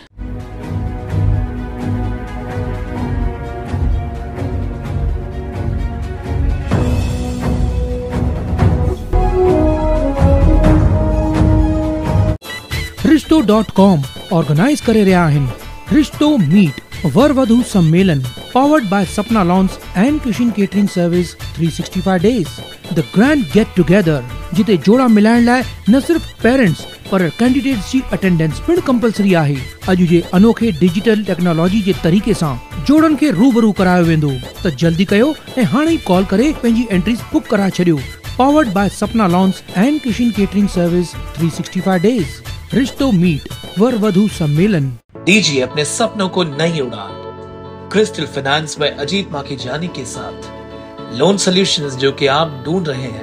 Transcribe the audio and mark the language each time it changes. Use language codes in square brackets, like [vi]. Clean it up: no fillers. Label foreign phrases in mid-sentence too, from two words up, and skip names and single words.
[sd] रिश्तो.com ऑर्गेनाइज करे रहा आहिनि रिश्तो मीट वर वधू सम्मेलन [en] Powered by Sapna Lawns and Kishan Catering Service 365 days the grand get together [sd] जिते जोड़ा मिलाइण लाइ न सिर्फ पेरेंट्स पर कैंडिडेट्स जी अटेंडेंस पिण कंपलसरी आहे। अॼु जे अनोखे [en] digital technology [sd] जे तरीक़े सां जोड़न खे रूबरू करायो वेंदो त जल्दी कयो ऐं हाणे ई कॉल करे पंहिंजी एंट्रीज बुक कराए छॾियो। [en] Powered by Sapna Lawns and Kishan Catering Service 365 days Rishto Meet [hi] वर वधू सम्मेलन। दीजिए अपने सपनों को नई उड़ान क्रिस्टल फाइनेंस में अजीत माखीजानी के साथ [en] loan solutions [hi] जो कि आप ढूंढ रहे हैं।